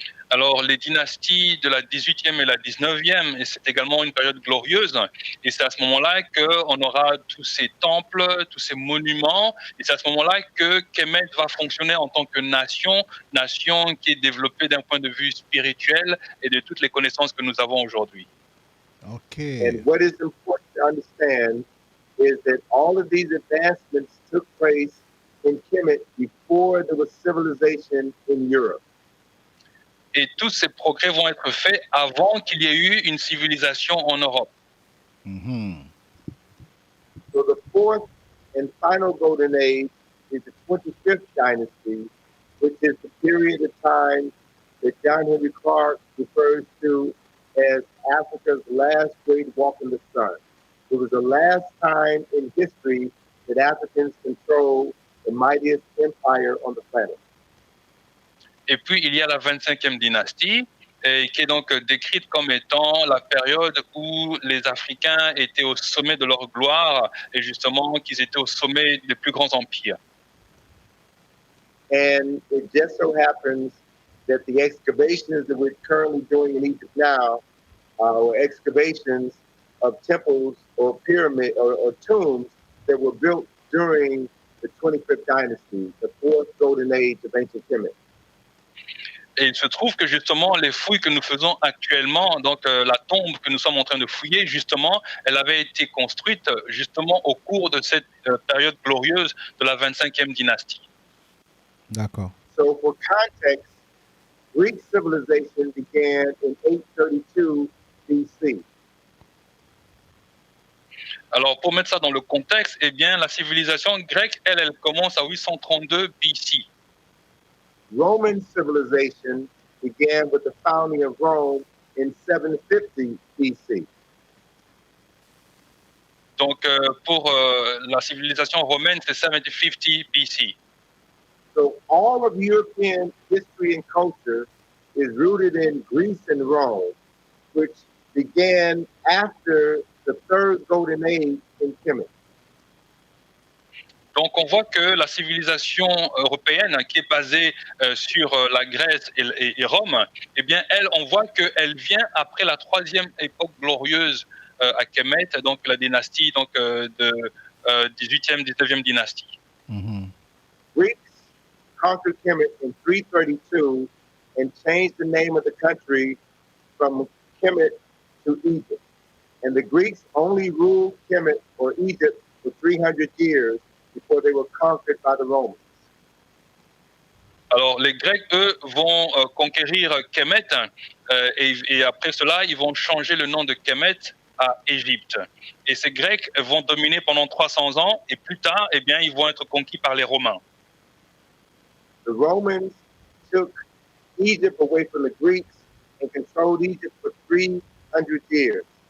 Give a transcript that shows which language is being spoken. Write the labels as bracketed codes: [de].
[fr] Alors, les dynasties de la 18e et la 19e, et c'est également une période glorieuse, et c'est à ce moment-là qu'on aura tous ces temples, tous ces monuments, et c'est à ce moment-là que Kemet va fonctionner en tant que nation qui est développée d'un point de vue spirituel et de toutes les connaissances que nous avons aujourd'hui. Okay. [en] And what is important to understand is that all of these advancements took place in Kemet before there was civilization in Europe. [fr] Et tous ces progrès vont être faits avant qu'il y ait eu une civilisation en Europe. Mm-hmm. [en] So the fourth and final golden age is the 25th dynasty, which is the period of time that John Henry Clark refers to as Africa's last great walk in the sun. It was the last time in history that Africans controlled the mightiest empire on the planet. [fr] Et puis, il y a la 25e dynastie, qui est donc décrite comme étant la période où les Africains étaient au sommet de leur gloire et justement qu'ils étaient au sommet des plus grands empires. [en] And it just so happens that the excavations that we're currently doing in Egypt now are excavations of temples or pyramids or tombs that were built during the 25th dynasty, the fourth golden age of ancient Kemet. [fr] Et il se trouve que justement, les fouilles que nous faisons actuellement, donc la tombe que nous sommes en train de fouiller, justement, elle avait été construite justement au cours de cette période glorieuse de la 25e dynastie. D'accord. [en] So for context, Greek civilization began in 832 BC. [fr] Alors, pour mettre ça dans le contexte, eh bien, la civilisation grecque, elle commence à 832 BC. [en] Roman civilization began with the founding of Rome in 750 BC. [fr] Donc, pour la civilisation romaine, c'est 750 BC. [en] So all of European history and culture is rooted in Greece and Rome, which began after the third golden age in Kemet. [fr] Donc, on voit que la civilisation européenne, qui est basée sur la Grèce et Rome, eh bien, elle, on voit qu'elle vient après la troisième époque glorieuse à Kemet, donc la dynastie de 18e, 19e dynastie. Mm-hmm. [en] Greeks conquered Kemet in 332 and changed the name of the country from Kemet to Egypt. And the Greeks only ruled Kemet or Egypt for 300 years before they were conquered by the Romans. [fr] Alors, les Grecs, eux, vont conquérir Kemet et après cela, ils vont changer le nom de Kemet à Égypte. Et ces Grecs vont dominer pendant 300 ans et plus tard, eh bien, ils vont être conquis par les Romains. [en] The Romans took Egypt away from the Greeks and controlled Egypt for 300 years.